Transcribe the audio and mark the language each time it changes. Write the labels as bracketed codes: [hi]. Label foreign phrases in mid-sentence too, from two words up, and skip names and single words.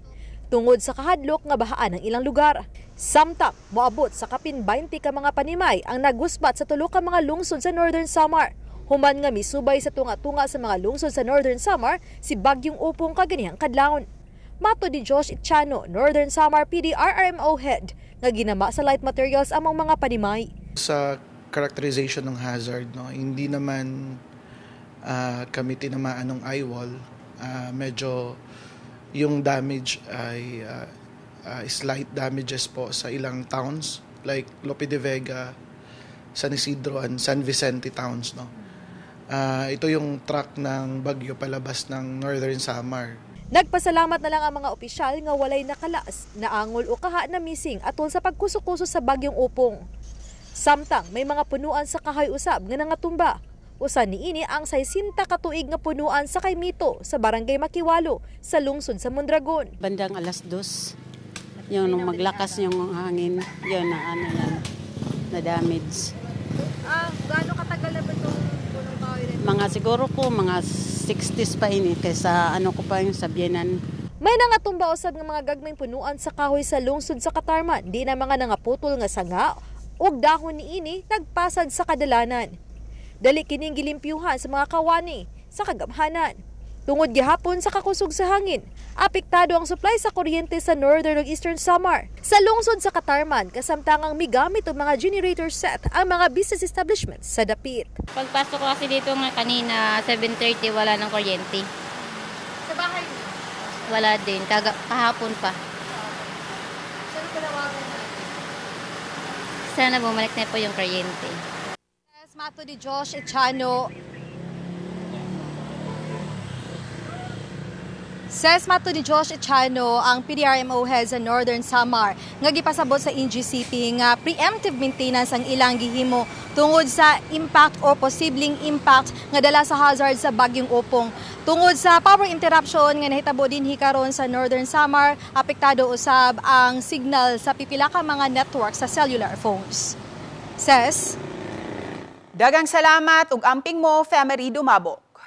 [ceb] Tungod sa kahadlok nga bahaan ng ilang lugar. Samtang moabot sa kapin 20 ka mga panimay ang nagusbat sa tulo ka mga lungsod sa Northern Samar. Human nga misubay sa tunga-tunga sa mga lungsod sa Northern Samar si bagyong Opong kaganihang kadlawon. Mato ni Josh Itchano, Northern Samar PDRRMO head, nga ginama sa [en] light materials [ceb] among mga panimay. [tl] Sa characterization ng hazard, hindi naman kami tinamaan ng eyewall. Medyo yung damage ay [en] slight damages [tl] po sa ilang towns like Lope de Vega, San Isidro and San Vicente towns. Ito yung track ng bagyo palabas ng Northern Samar. [ceb] Nagpasalamat na lang ang mga opisyal nga walay nakalas, naangol o kaha na missing atol sa pagkuso-kuso sa bagyong Opong. Samtang may mga punuan sa kahoy usab nga nangatumba. Usa niini ang 60 ka tuig nga punuan sa kay Mito sa Barangay Makiwalo sa lungsod sa Mondragon. [tl] Bandang alas 2, yung maglakas yung hangin, yun na damage. Gaano katagal na ba itong punong kahoy rin? [war] Mga siguro ko, mga 60s pa ini kaysa ko pa yung sabyanan. [ceb] May nangatumba usab nga mga gagmayng punuan sa kahoy sa lungsod sa Katarman. Di na mga nangaputol nga sanga ug dahon niini nagpasad sa kadalanan. Dali kining gilimpyuhan sa mga kawani sa kagamhanan. Tungod gihapon sa kakusog sa hangin, apektado ang supply sa kuryente sa Northern ug Eastern Samar. Sa lungsod sa Katarman, kasamtangang migamit og mga [en] generator set [ceb] ang mga [en] business establishments [ceb] sa dapit. [tl] Pagpasok ko kasi dito nga kanina, 7:30 wala ng kuryente. Sa bahay mo? Wala din, kahapon pa. Saan panawagan natin? Sana bumalik na po yung kuryente. [ceb] Mato ni Josh Itchano. Says mato ni Josh Itchano, ang PDRMO head sa Northern Samar, nga gipasabot sa NGCP nga [en] preemptive maintenance [ceb] ang ilang gihimo tungod sa impact o posibleng impact nga dala sa hazard sa bagyong Opong. Tungod sa [en] power interruption [ceb] nga nahitabo dinhi karon sa Northern Samar, apektado usab ang signal sa pipila ka mga network sa [en] cellular phones. [ceb] Says, dagang salamat ug amping mo, Femery Dumabo.